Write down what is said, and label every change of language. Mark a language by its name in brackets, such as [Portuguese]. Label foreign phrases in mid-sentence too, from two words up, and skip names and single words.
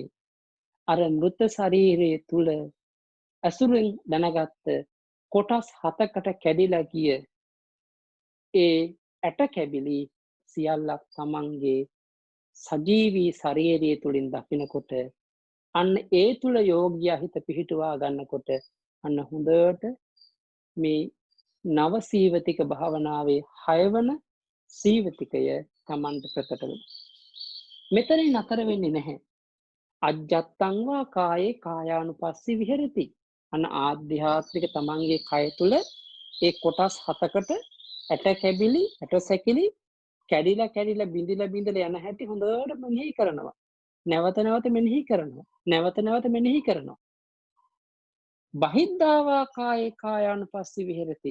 [Sinhala] අර මෘත ශරීරයේ තුල අසුරෙන් දැනගත්ත කොටස් 7කට කැඩිලා ගිය ඒ ඇට කැබිලි සියල්ලක් තමන්ගේ සජීවී ශරීරය තුලින් දකිනකොට අන්න ඒ තුල යෝග්‍ය හිත පිහිටුවා ගන්නකොට අන්න හොඳට මේ නව සීවතික භාවනාවේ 6 වන සීවතිකය තමන්ට ප්‍රකට වෙනවා. මෙතනින් නතර වෙන්නේ නැහැ. [Pali] අජ්ජත්තං වා කායේ කායානුපස්සී විහෙරති. [Sinhala] අන්න ආධ්‍යාත්මික තමන්ගේ කය තුල ඒ කොටස් 7කට ඇට කැබිලි ඇට සැකිලි කැඩිලා බිඳිලා යන හැටි හොඳට මෙනෙහි කරනවා. නැවත මෙනෙහි කරනවා. [Pali] බහිද්ධාවා කායේ කායානුපස්සී විහෙරති.